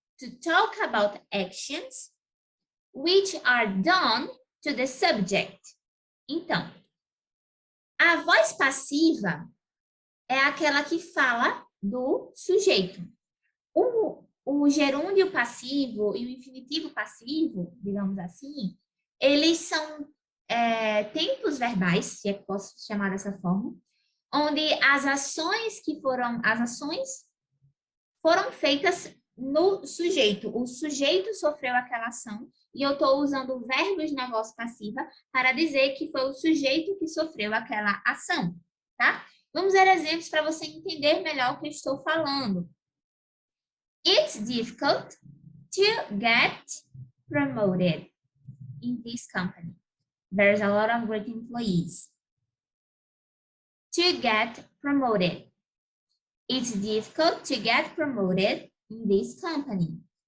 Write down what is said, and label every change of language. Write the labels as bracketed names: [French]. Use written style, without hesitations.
[English] To talk about actions which are done to the subject. [Portuguese] Então, a voz passiva é aquela que fala do sujeito. O gerúndio passivo e o infinitivo passivo, digamos assim, eles são tempos verbais, se é que posso chamar dessa forma, onde as ações foram feitas no sujeito. O sujeito sofreu aquela ação e eu estou usando verbos na voz passiva para dizer que foi o sujeito que sofreu aquela ação, tá? Vamos ver exemplos para você entender melhor o que eu estou falando. [English] It's difficult to get promoted in this company. There's a lot of great employees. To get promoted. It's difficult to get promoted in this company.